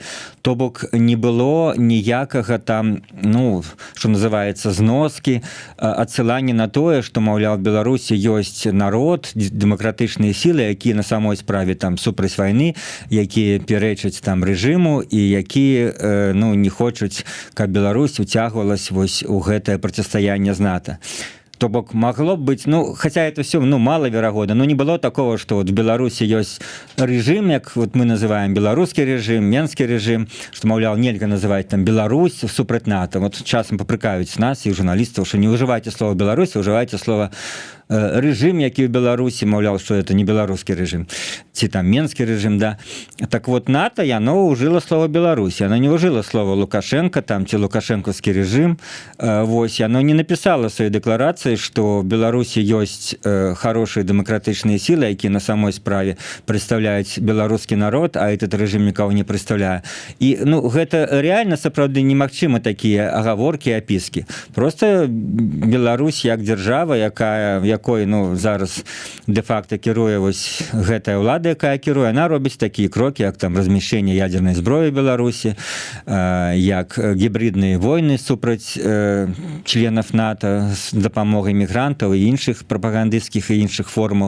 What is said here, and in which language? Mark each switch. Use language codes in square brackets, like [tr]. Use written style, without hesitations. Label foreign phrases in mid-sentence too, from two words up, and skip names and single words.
[be] То бок не было ніякага там, ну, што называецца, зноскі, адсылання на тое, што, маўляў, [ru] в Беларусі [be] ёсць народ, дэмакратычныя сілы, якія на самой справе там супраць вайны, якія пярэчаць там рэжыму і якія, ну, не хочуць, каб Беларусь уцягвалась вось у гэтае процістаянне з НАТО. [ru] То бок могло б быть, ну, хотя это все, ну, маловерагодно, но не было такого, что вот в Беларуси есть режим, как вот мы называем белорусский режим, менский режим, что, мовлял, нельзя называть там Беларусь супраць НАТО. Вот часом попрекают нас и журналистов, что не уживайте слово Беларусь, а уживайте слово режим, [be] який в Беларусі, маўляў, [ru] что это не беларускі режим, [be] ці там менскі [ru] режим, да. Так вот, НАТО, оно ужила слово Беларусь, оно не ужила слово Лукашенко, там, ці лукашенковский режим, [be] вось, [ru] оно не написало в своей декларации, что [be] в Беларусі [ru] есть хорошие демократичные силы, [be] якія на самой справе [ru] представляют белорусский народ, а этот режим никого не представляет. И, [be] ну, гэта реально, сапраўды, немагчыма [ru] такие оговорки, описки. [be] Просто Беларусь, як держава, якой, ну, зараз де-факто кіруе вось гэтая ўлада, якая кіруе, она робіць такія крокі, як там размяшчэнне ядернай зброі в Беларусі, як гібридныя войны супраць членов НАТО з дапамогай мігрантаў і іншых прапагандысцкіх і іншых формаў.